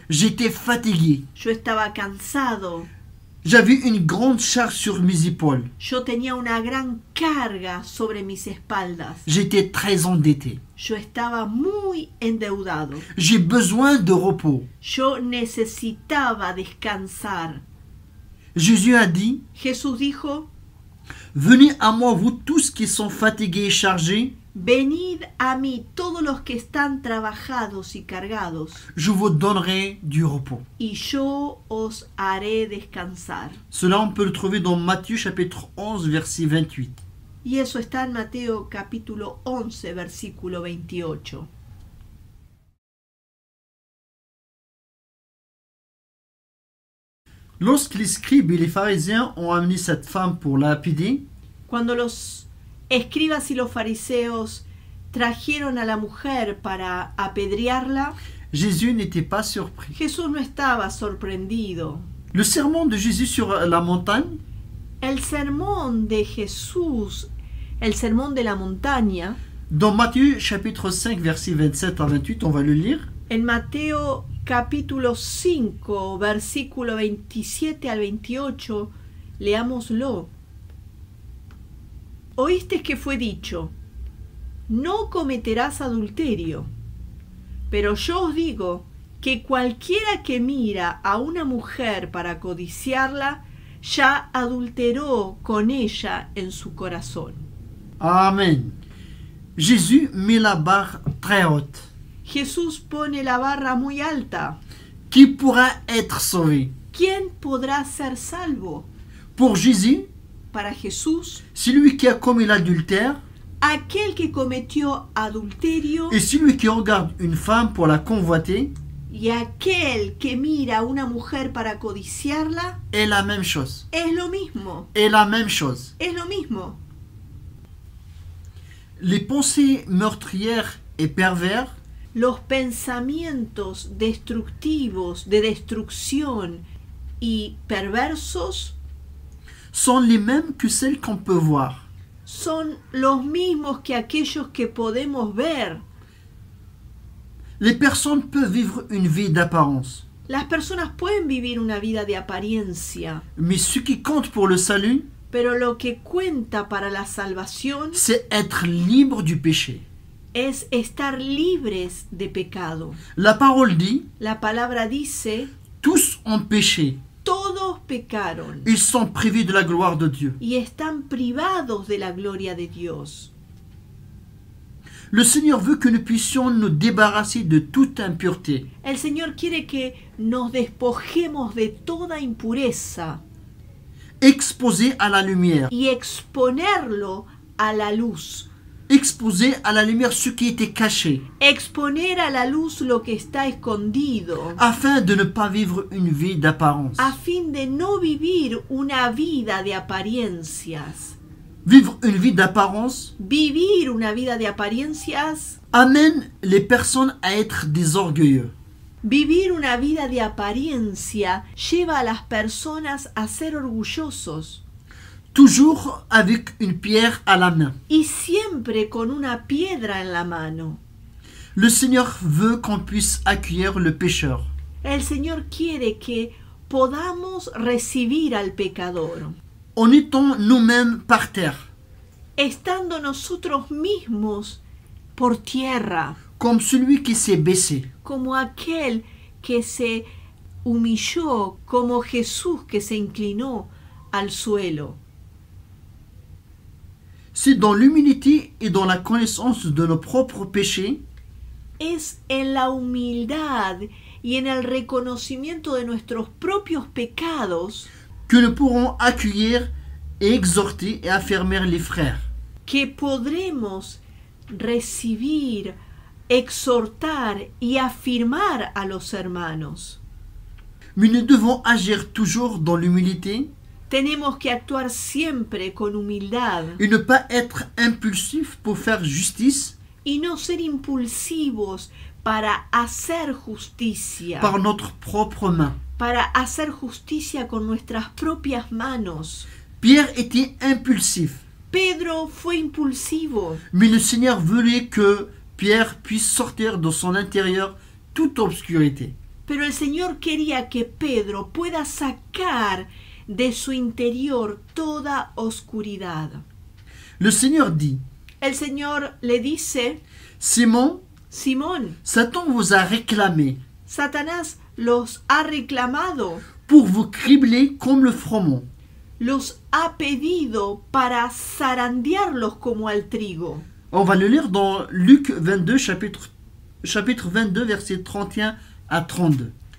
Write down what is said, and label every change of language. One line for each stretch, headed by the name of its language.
French: J'étais fatigué.
Spanish: Yo estaba cansado.
French: J'avais une grande charge sur mes épaules.
Spanish: Yo tenía una gran carga sobre mis espaldas.
French: J'étais très endetté.
Spanish: Yo estaba muy endeudado.
French: J'ai besoin de repos.
Spanish: Yo necesitaba descansar.
French: Jésus a dit,
Spanish: Jesús dijo:
French: venez à moi vous tous qui sont fatigués et chargés,
Spanish: venid a mí todos los que están trabajados y cargados,
French: je vous donnerai du repos.
Spanish: y yo os haré descansar.
French: Cela, on peut le trouver dans Matthieu chapitre 11, verset 28.
Spanish: Y eso está en Mateo capítulo 11, versículo 28.
French: Lorsque les scribes et les pharisiens ont amené cette femme pour la lapider,
Spanish: Cuando los escribas y los fariseos trajeron a la mujer para apedrearla,
French: Jésus n'était pas surpris.
Spanish: Jesús no estaba sorprendido.
French: Le sermon de Jésus sur la montagne
Spanish: El sermón de Jesús, el sermón de la montaña,
French: dans Matthieu chapitre 5, verset 27 à 28, on va le lire.
Spanish: en Mateo capítulo 5, versículo 27 al 28, leámoslo. Oíste que fue dicho: no cometerás adulterio. Pero yo os digo que cualquiera que mira a una mujer para codiciarla, ya adulteró con ella en su corazón. Amen.
French: Jésus met la barre très haute.
Spanish: Jesús pone la barra muy alta.
French: Qui pourra être sauvé?
Spanish: ¿Quién podrá ser salvo?
French: Pour Jésus,
Spanish: Para Jesús,
French: celui qui a commis l'adultère
Spanish: aquel que cometió adulterio
French: et celui qui regarde une femme pour la convoiter
Spanish: y aquel que mira a una mujer para codiciarla
French: est la même chose.
Spanish: es lo mismo.
French: Est la même chose.
Spanish: Es lo mismo.
French: Les pensées meurtrières et pervers
Spanish: Los pensamientos destructivos, de destrucción y perversos
French: sont les mêmes que celles qu'on peut voir.
Spanish: son los mismos que aquellos que podemos ver.
French: Les personnes peuvent vivre une vie d'apparence,
Spanish: Las personas pueden vivir una vida de apariencia,
French: mais ce qui compte pour le salut,
Spanish: Pero lo que cuenta para la salvación
French: c'est être libre du péché.
Spanish: es estar libres de pecado.
French: La parole dit,
Spanish: La palabra dice,
French: tous ont péché,
Spanish: todos pecaron
French: ils sont privés de la gloire de Dieu.
Spanish: y están privados de la gloria de Dios.
French: Le Seigneur veut que nous puissions nous débarrasser de toute impureté.
Spanish: El Señor quiere que nos despojemos de toda impureza
French: Exposé à la lumière.
Spanish: y exponerlo a la luz.
French: Exposé à la lumière ce qui était caché,
Spanish: Exponer a la luz lo que está escondido,
French: afin de ne pas vivre une vie d'apparence.
Spanish: a fin de no vivir una vida de apariencias.
French: Vivre une vie d'apparence
Spanish: Vivir una vida de apariencias,
French: amène les personnes à être des orgueilleux.
Spanish: vivir una vida de apariencia lleva a las personas a ser orgullosos
French: Toujours avec une pierre à la main.
Spanish: y siempre con una piedra en la mano.
French: Le Seigneur veut qu'on puisse accueillir le pécheur.
Spanish: El Señor quiere que podamos recibir al pecador,
French: En étant nous-mêmes par terre,
Spanish: estando nosotros mismos por tierra,
French: comme celui qui s'est baissé.
Spanish: como aquel que se humilló, como Jesús que se inclinó al suelo.
French: C'est dans l'humilité et dans la connaissance de nos propres péchés
Spanish: Es en la humildad y en el reconocimiento de nuestros propios pecados
French: que nous pourrons accueillir et exhorter et affermir les frères.
Spanish: que podremos recibir, exhortar y afirmar a los hermanos.
French: Mais nous devons agir toujours dans l'humilité
Spanish: Tenemos que actuar siempre con humildad
French: et ne pas être impulsif pour faire justice
Spanish: y no ser impulsivos para hacer justicia,
French: par notre propre main.
Spanish: para hacer justicia con nuestras propias manos.
French: Pierre était impulsif,
Spanish: Pedro fue impulsivo,
French: mais le Seigneur voulait que Pierre puisse sortir de son intérieur toute obscurité.
Spanish: pero el Señor quería que Pedro pueda sacar de su interior toda oscuridad.
French: Le Seigneur dit,
Spanish: El Señor le dice,
French: Simon,
Spanish: Simón,
French: Satan vous a réclamé
Spanish: Satanás los ha reclamado,
French: pour vous cribler comme le froment.
Spanish: los ha pedido para zarandearlos como al trigo.
French: On va le lire dans Luc 22, chapitre 22, versets 31 à 32.